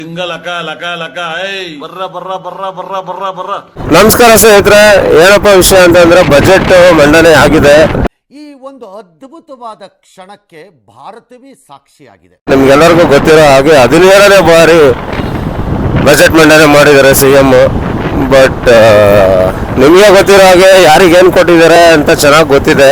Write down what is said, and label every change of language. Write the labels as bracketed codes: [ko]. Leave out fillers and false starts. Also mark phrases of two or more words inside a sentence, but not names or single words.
[kn] ಲಕ ಲಕ ಲಕ ಬರ್ರ ಬರ್ರ ಬರ್ರ ಬರ್ರ ಬರ್ರ ಬರ್ರ. ನಮಸ್ಕಾರ ಸ್ನೇಹಿತರೆ, ಏನಪ್ಪ ವಿಷಯ ಅಂತಂದ್ರೆ ಬಜೆಟ್ ಮಂಡನೆ ಆಗಿದೆ. ಈ ಒಂದು ಅದ್ಭುತವಾದ ಕ್ಷಣಕ್ಕೆ ಭಾರತವೇ ಸಾಕ್ಷಿಯಾಗಿದೆ. ನಿಮ್ಗೆಲ್ಲರಿಗೂ ಗೊತ್ತಿರೋ ಹಾಗೆ 17ನೇ ಬಾರಿ ಬಜೆಟ್ ಮಂಡನೆ ಮಾಡಿದ್ದಾರೆ ಸಿಎಂ. ಬಟ್ ನಿಮಗೆ ಗೊತ್ತಿರೋ ಹಾಗೆ ಯಾರಿಗೇನು ಕೊಟ್ಟಿದ್ದಾರೆ ಅಂತ ಚೆನ್ನಾಗಿ ಗೊತ್ತಿದೆ.